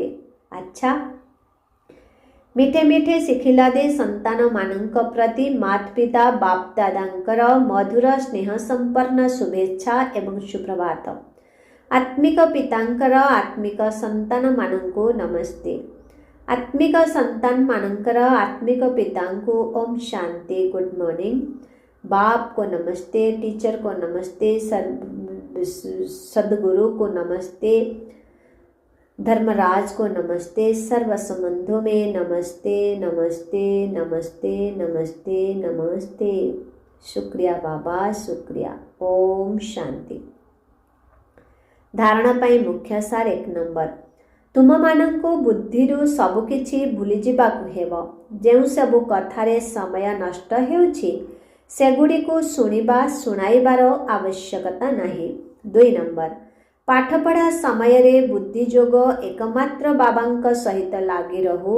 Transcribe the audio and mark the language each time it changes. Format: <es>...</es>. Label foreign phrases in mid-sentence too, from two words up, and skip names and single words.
<or>ଆଚ୍ଛା,</or> <hi>मीठे मीठे</hi> <or>ଶିଖିଲା ଦେ ସନ୍ତାନମାନଙ୍କ ପ୍ରତି ମାତା ପିତା ବାପ ଦାଦାଙ୍କର ମଧୁର ସ୍ନେହ ସମ୍ପନ୍ନ ଶୁଭେଚ୍ଛା ଏବଂ ସୁପ୍ରଭାତ। ଆତ୍ମିକ ପିତାଙ୍କର ଆତ୍ମିକ ସନ୍ତାନମାନଙ୍କୁ ନମସ୍ତେ। ଆତ୍ମିକ ସନ୍ତାନମାନଙ୍କର ଆତ୍ମିକ ପିତାଙ୍କୁ</or> <hi>ओम् शान्ति,</hi> <en>good morning.</en> <hi>बाप को नमस्ते, टीचर को नमस्ते, सदगुरु को नमस्ते, धर्मराज को नमस्ते, सर्व संबंधों में नमस्ते नमस्ते नमस्ते नमस्ते नमस्ते। शुक्रिया बाबा, शुक्रिया। ओम शांति।</hi> <or>ଧାରଣା ପାଇଁ ମୁଖ୍ୟ ସାର 1 ନମ୍ବର। तुमମାନଙ୍କୁ ବୁଦ୍ଧିରୁ ସବୁକିଛି ଭୁଲିଯିବାକୁ ହେବ। ଯେଉଁ ସବୁ କଥାରେ ସମୟ ନଷ୍ଟ ହେଉଛି ସେଗୁଡ଼ିକୁ ଶୁଣାଇବାର ଆବଶ୍ୟକତା ନାହିଁ। 2 ନମ୍ବର। ପାଠପଢ଼ା ସମୟରେ ବୁଦ୍ଧିଯୋଗ ଏକମାତ୍ର ବାବାଙ୍କ ସହିତ ଲାଗି ରହୁ।</or>